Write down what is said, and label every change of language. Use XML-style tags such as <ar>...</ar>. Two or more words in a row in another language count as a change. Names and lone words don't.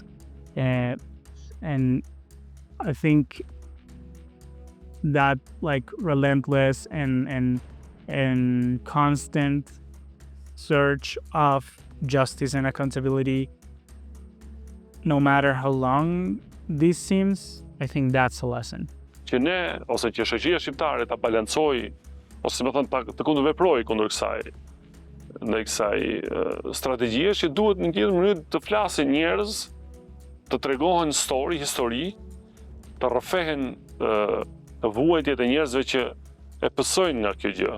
<en>And I think that like relentless and constant search of justice and accountability, no matter how long this seems, I think that's a lesson.</en> <sq>Që ne, ose që shoqëria shqiptare ta balancoj, ose më thënë të kundërveproj kundër kësaj strategjie që duhet në një mënyrë të flasin njerëz, të tregohen histori, të rrëfehen vuajtjet e njerëzve që e pësojnë nga kjo gjë.</sq>